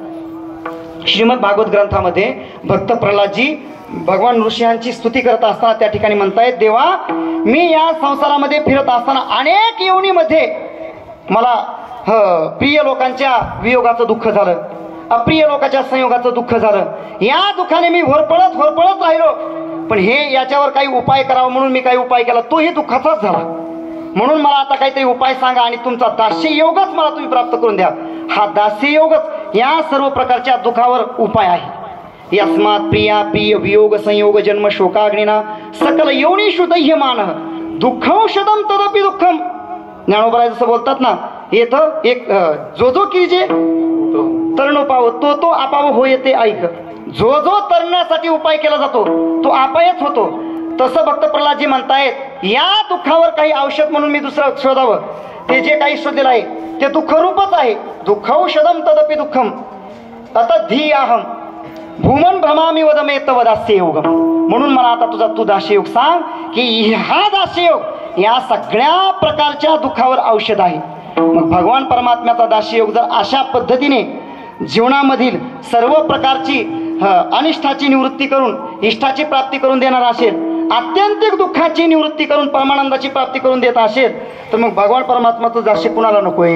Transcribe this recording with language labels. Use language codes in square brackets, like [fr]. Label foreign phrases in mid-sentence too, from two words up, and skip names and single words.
[mr] श्रीमद भागवत ग्रंथामध्ये भक्त प्रल्हादजी भगवान नृसिंहांची स्तुती करत असताना त्या ठिकाणी म्हणतायत, देवा मी या संसारामध्ये फिरत असताना अनेक योनीमध्ये मला प्रिय लोकांच्या वियोगाचं दुःख झालं, अप्रिय लोकांच्या संयोगाचं दुःख झालं. या दुःखाने मी होरपळत राहिलो, पण हे याच्यावर काही उपाय करावा म्हणून मी काही उपाय केला, तोही दुःखाचाच झाला. म्हणून मला आता काहीतरी उपाय सांगा आणि तुमचा दास्य योगच मला तुम्ही प्राप्त करून द्या. हा दास्य योगच या सर्व प्रकारच्या दुःखावर उपाय आहे. [sa] यस्मात प्रिया प्रिय वियोग संयोग जन्म शोकाग्निना सकल योनिषु दह्यमान दुःखौषधम तदपि दुःखम. [mr] ज्ञानोबराय जसं बोलतात ना, येतं एक जो कीजे तरणोपाव तो आपाव होय ते ऐक. जो तरण्यासाठी उपाय केला जातो तो आपायच होतो. तसं भक्त प्रल्हादजी म्हणतायत, या दुःखावर काही औषध म्हणून मी दुसरं शोधावं. ते जे काही शोधलेलं आहे ते दुःखरूपच आहे. [sa] दुःखौषधम तदपि दुःखम. तत धियाहम भूमन भ्रमामी वदमे तव दास्ययोग. [mr] म्हणून मला आता तुझा तू दास्ययोग सांग की हा दास्ययोग या सगळ्या प्रकारच्या दुःखावर औषध आहे. मग भगवान परमात्म्याचा दास्ययोग जर अशा पद्धतीने जीवनामधील सर्व प्रकारची अनिष्टाची निवृत्ती करून इष्टाची प्राप्ती करून देणार असेल, आत्यंतिक दुःखाची निवृत्ती करून परमानंदाची प्राप्ती करून देत असेल, तर मग भगवान परमात्माचं दास्य कुणाला नकोय.